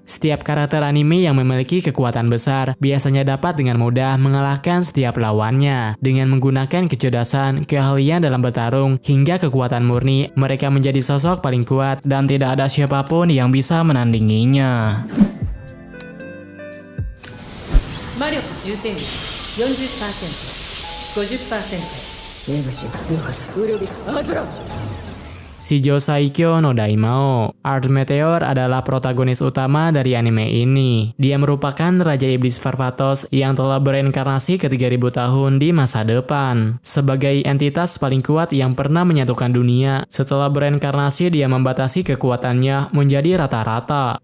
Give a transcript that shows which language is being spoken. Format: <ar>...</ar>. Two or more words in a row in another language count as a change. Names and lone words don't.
<id>Setiap karakter anime yang memiliki kekuatan besar biasanya dapat dengan mudah mengalahkan setiap lawannya. Dengan menggunakan kecerdasan, keahlian dalam bertarung, hingga kekuatan murni, mereka menjadi sosok paling kuat dan tidak ada siapapun yang bisa menandinginya.</id> <ja>魔力充填率 40%、50%。エブシ、ムハサ、ウルビス、アトラ。</ja> <id>Shijou Saikyo no Daimao. Art Meteor adalah protagonis utama dari anime ini. Dia merupakan Raja Iblis Varvatos yang telah bereinkarnasi ke 3000 tahun di masa depan. Sebagai entitas paling kuat yang pernah menyatukan dunia, setelah bereinkarnasi dia membatasi kekuatannya menjadi rata-rata.</id>